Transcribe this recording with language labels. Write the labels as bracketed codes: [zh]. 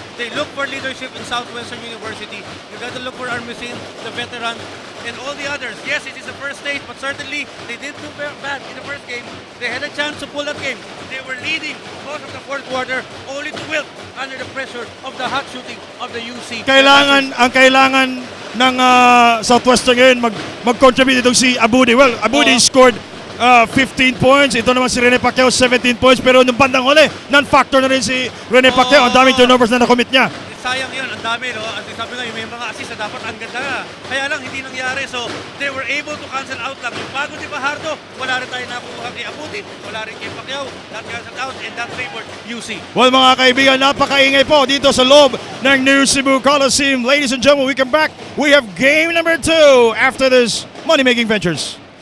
[en] They look for leadership in Southwestern University. You got to look for Armisen, the veteran, and all the others. Yes, it is the first stage, but certainly they didn't do bad in the first game. They had a chance to pull that game. They were leading most of the fourth quarter, only to wilt under the pressure of the hot shooting of the UC. [tl] Ang kailangan ng Southwestern ngayon mag-contribute itong si Abudi. [en] Well, Abudi scored 15 points. [tl] Ito naman si Rene Pacquiao, 17 points. Pero nung bandang huli, non-factor na rin si Rene Pacquiao. Ang daming turnovers na nakomit niya. Sayang yun, ang dami, no? At sabi nga, yung may mga assist na dapat ang ganda nga. Kaya lang, hindi nangyari. [en] So, they were able to cancel out [tl] lang. Yung pagod ni Fajardo, wala rin tayo nakukuha kay Abutin. Wala rin kay Pacquiao. [en] That canceled out and that favored UC. [tl] Well, mga kaibigan, napakaingay po dito sa loob ng New Cebu Coliseum. [en] Ladies and gentlemen, we come back. We have game number 2 after this money-making ventures.